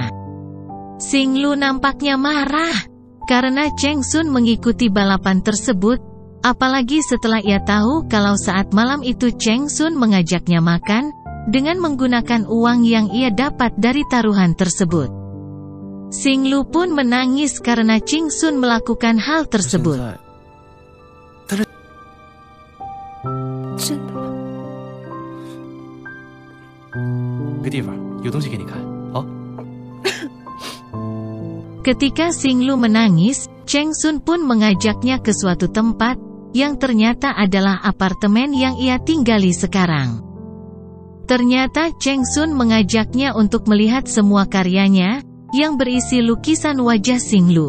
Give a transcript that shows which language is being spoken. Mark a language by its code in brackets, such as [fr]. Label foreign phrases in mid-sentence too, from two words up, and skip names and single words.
[id] Xing Lu nampaknya marah karena Cheng Sun mengikuti balapan tersebut, apalagi setelah ia tahu kalau saat malam itu Cheng Sun mengajaknya makan dengan menggunakan uang yang ia dapat dari taruhan tersebut. Xing Lu pun menangis karena Cheng Sun melakukan hal tersebut. [zh] 真的吗？个地方有东西给你看，好。 [id] Ketika Xing Lu menangis, Cheng Sun pun mengajaknya ke suatu tempat yang ternyata adalah apartemen yang ia tinggali sekarang. Ternyata Cheng Sun mengajaknya untuk melihat semua karyanya yang berisi lukisan wajah Xing Lu.